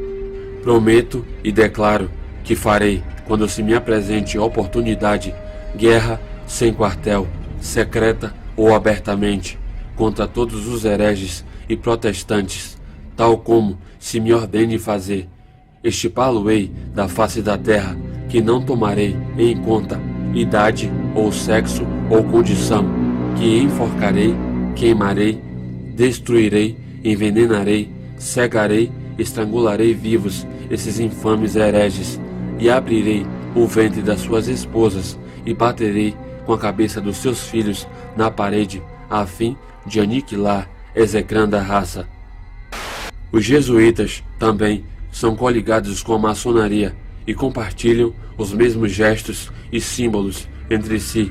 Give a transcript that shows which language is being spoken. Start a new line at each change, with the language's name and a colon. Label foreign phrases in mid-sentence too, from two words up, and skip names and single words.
Portuguese: Prometo e declaro que farei, quando se me apresente a oportunidade, guerra sem quartel, secreta ou abertamente, contra todos os hereges e protestantes, tal como se me ordene fazer. Extirpá-lo-ei da face da terra, que não tomarei em conta idade ou sexo ou condição, que enforcarei, queimarei, destruirei, envenenarei, cegarei estrangularei vivos esses infames hereges, e abrirei o ventre das suas esposas, e baterei com a cabeça dos seus filhos na parede, a fim de aniquilar execranda raça. Os jesuítas também são coligados com a maçonaria e compartilham os mesmos gestos e símbolos entre si.